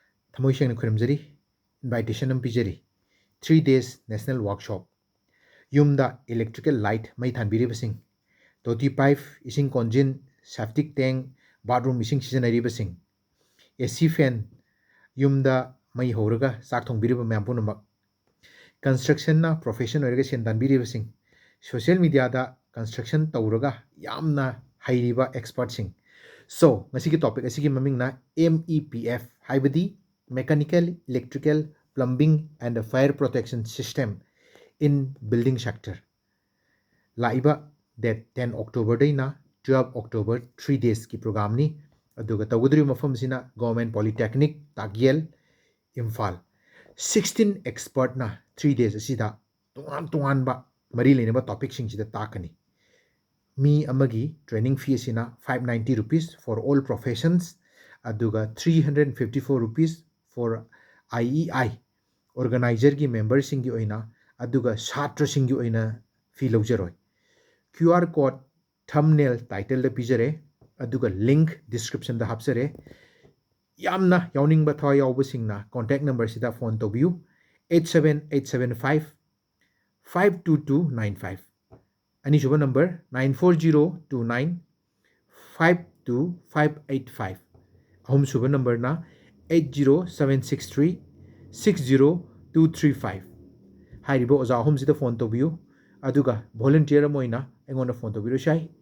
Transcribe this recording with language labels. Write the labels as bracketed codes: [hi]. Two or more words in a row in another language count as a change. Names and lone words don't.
[mni] Thamoy siyang khurumjari invitation am pijari [en] 3 days national workshop [mni] yumda [en] electrical light [mni] mai thanbiribasing toti pipe ising konjin [en] septic tank bathroom [mni] ising sijanaribasing [en] AC fan [mni] yumda mai horaga sak thongbiriba mayam punamak construction na profession oiraga sen tanbiribasing [en] social media [mni] da construction tawraga yamna hairiba expert sing so ngasi ki topic asigi maming na MEPF haibadi [en] mechanical electrical plumbing and fire protection system in building sector [mni] laiba [en] that 10 October day [mni] na [en] 12 October 3 days [mni] ki program ni aduga tawudri mafam sina [en] government polytechnic [mni] Takyel Imphal 16 expert na [en] 3 days [mni] asida tungan ba mari lene ba topic sing sida takani mi amagi [en] training fee [mni] asina [en] 590 rupees for all professions [mni] aduga [en] 354 rupees for IEI organizer [mni] gi member sing gi oina aduga chhatra sing gi oina fee lawjaroi [en] QR code thumbnail title [mni] da pijare aduga [en] link description [mni] da hapsare yamna yawning ba thaw yaw singna [en] contact number [mni] sida phone tobiu 87875 52295 ani suba number 94029 52585 ahum suba number na 80763 60235 hairibo oza ahum sida phone tobiu aduga volunteer moina engona phone tobiru shai